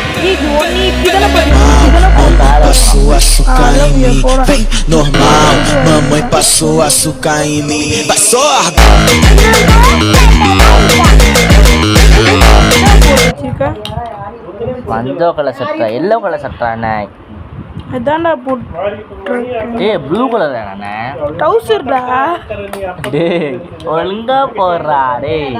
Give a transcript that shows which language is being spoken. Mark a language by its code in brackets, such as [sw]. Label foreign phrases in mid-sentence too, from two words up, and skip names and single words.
[pt] Passou açúcar em mim. Vem, normal, mamãe passou açúcar em mim. Passou! [ta] மஞ்சோ கலர் சட்டை, [en] yellow colour [ta] சட்டை அண்ணே. அதான்டா போட்டு. ஏய் [en] blue colour [ta] அண்ணே. டவுசர்டா. டேய் ஒழுங்கா போடுறா டேய்.